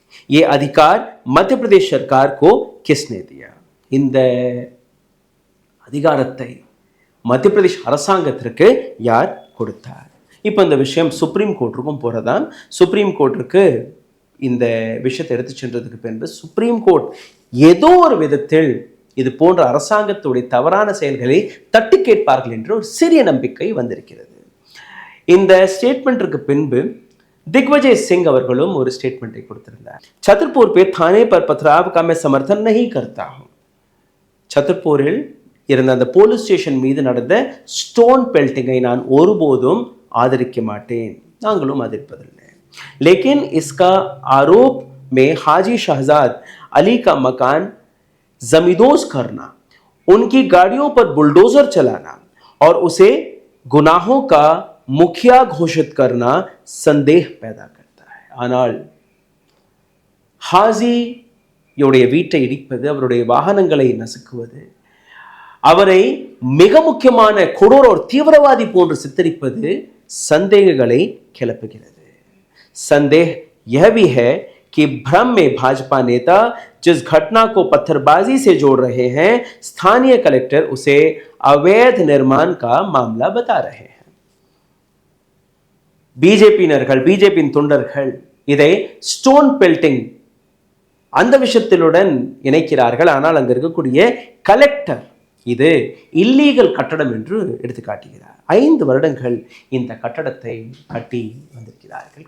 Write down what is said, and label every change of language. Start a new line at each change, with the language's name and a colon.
Hindi: ये अधिकार मध्य प्रदेश सरकार को किसने दिया?
Tamil: இந்த அதிகாரத்தை மத்திய பிரதேஷ் அரசாங்கத்திற்கு யார் கொடுத்தார்? இப்போ இந்த விஷயம் சுப்ரீம் கோர்ட்டுக்கும் போறதான். சுப்ரீம் கோர்ட்டுக்கு இந்த விஷயத்தை எடுத்து சென்றதுக்கு பின்பு சுப்ரீம் கோர்ட் ஏதோ ஒரு விதத்தில் இது போன்ற அரசாங்கத்துடைய தவறான செயல்களை தட்டி கேட்பார்கள் என்ற ஒரு சிறிய நம்பிக்கை வந்திருக்கிறது. இந்த ஸ்டேட்மெண்ட்டுக்கு பின்பு दिग्विजय सिंह அவர்களும் ஒரு ஸ்டேட்மெண்ட்டை கொடுத்திருந்தார்.
Hindi: छतरपुर पे थाने पर पथराव का मैं समर्थन नहीं करता हूं.
Tamil: छतरपुरिல் இருந்த அந்த போலீஸ் ஸ்டேஷன் மீது நடந்த ஸ்டோன் பெல்டிங்கை நான் ஒருபோதும் ஆதரிக்க மாட்டேன், நாங்களும் ஆதரிப்பதில்லை.
Hindi: लेकिन इसका आरोप में हाजी शहजाद अली का मकान जमींदोज करना, उनकी गाड़ियों पर बुलडोजर चलाना और उसे गुनाहों का मुखिया घोषित करना संदेह पैदा करता है.
Tamil: ஆனால் ஹாஜியுடைய வீட்டை இடிப்பது, அவருடைய வாகனங்களை நசுக்குவது, அவரை மிக முக்கியமான கொடூர ஒரு தீவிரவாதி போன்று சித்தரிப்பது சந்தேகங்களை கிளப்புகிறது.
Hindi: संदेह यह भी है कि भ्रम में भाजपा नेता जिस घटना को पत्थरबाजी से जोड़ रहे हैं, स्थानीय कलेक्टर उसे अवैध निर्माण का मामला बता रहे हैं.
Tamil: பிஜேபியினர்கள், பிஜேபியின் தொண்டர்கள் இதை ஸ்டோன் பெல்டிங் அந்த விஷயத்திலுடன் இணைக்கிறார்கள். ஆனால் அங்க இருக்கக்கூடிய கலெக்டர் இது இல்லீகல் கட்டடம் என்று எடுத்து காட்டுகிறார். 5 வருடங்கள் இந்த கட்டடத்தை கட்டி வந்திருக்கிறார்கள்.